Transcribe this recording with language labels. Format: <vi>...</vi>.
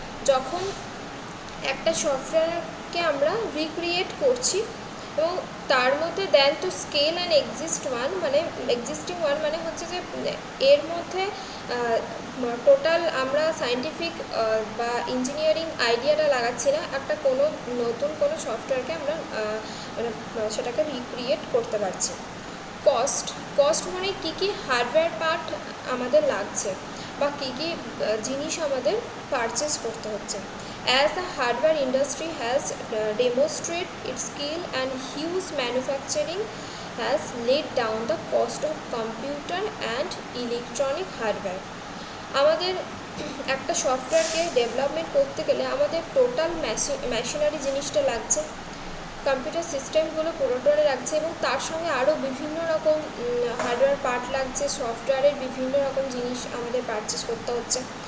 <bn>যখন একটা সফটওয়্যারকে আমরা রিক্রিয়েট করছি এবং তার মধ্যে</bn> <en>then to scale and existing one</en> <bn>মানে হচ্ছে যে এর মধ্যে টোটাল আমরা সায়েন্টিফিক বা ইঞ্জিনিয়ারিং আইডিয়াটা লাগাচ্ছি না, একটা কোনো নতুন কোনো সফটওয়্যারকে আমরা সেটাকে রিক্রিয়েট করতে পারছি। কস্ট মানে কী কী হার্ডওয়্যার পার্ট আমাদের লাগছে বা কী কী জিনিস আমাদের পারচেস করতে হচ্ছে।</bn> <en>As the hardware industry has demonstrated its skill and huge manufacturing has laid down the cost of computer and electronic hardware.</en> <bn>আমাদের একটা সফটওয়্যারকে ডেভেলপমেন্ট করতে গেলে আমাদের টোটাল মেশিনারি জিনিসটা লাগছে, কম্পিউটার সিস্টেমগুলো পুরোটাই লাগছে, এবং তার সঙ্গে আরও বিভিন্ন রকম হার্ডওয়্যার পার্ট লাগছে, সফটওয়্যারের বিভিন্ন রকম জিনিস আমাদের পারচেস করতে হচ্ছে।</bn>